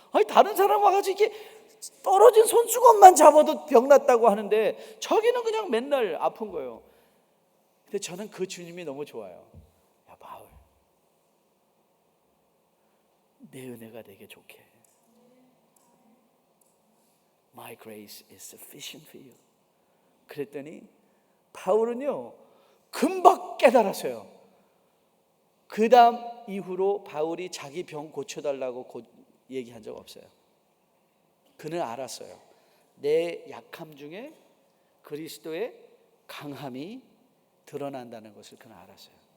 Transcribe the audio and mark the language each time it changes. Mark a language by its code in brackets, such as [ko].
[ko] 다른 사람 와가지고 이렇게 떨어진 손수건만 잡아도 병 났다고 하는데 저기는 그냥 맨날 아픈 거예요. 근데 저는 그 주님이 너무 좋아요. 야, 바울, 내 은혜가 되게 좋게. [en] My grace is sufficient for you. [ko] 그랬더니 바울은요, 금방 깨달았어요. 그 다음 이후로 바울이 자기 병 고쳐달라고 얘기한 적 없어요. 그는 알았어요. 내 약함 중에 그리스도의 강함이 드러난다는 것을 그는 알았어요.